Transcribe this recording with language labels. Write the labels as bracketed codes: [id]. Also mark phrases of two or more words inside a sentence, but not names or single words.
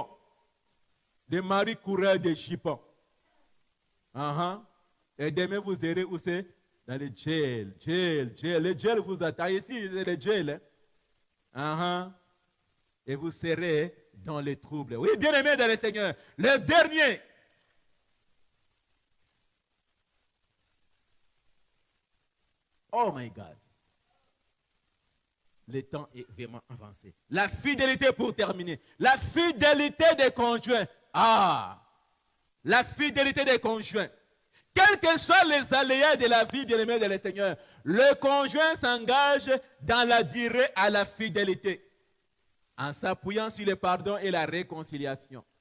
[fr] Des maris coureurs de jupons. Et demain, vous irez où c'est? Dans le jail. Le jail vous attend. Ici, c'est le jail. Et vous serez dans les troubles. Oui, bien aimé dans le Seigneur. Le dernier. [en] Oh my God. [fr] Le temps est vraiment avancé. La fidélité pour terminer. La fidélité des conjoints. La fidélité des conjoints. Quels que soient les aléas de la vie, bien aimé dans le Seigneur, le conjoint s'engage dans la durée à la fidélité, en s'appuyant sur le pardon et la réconciliation.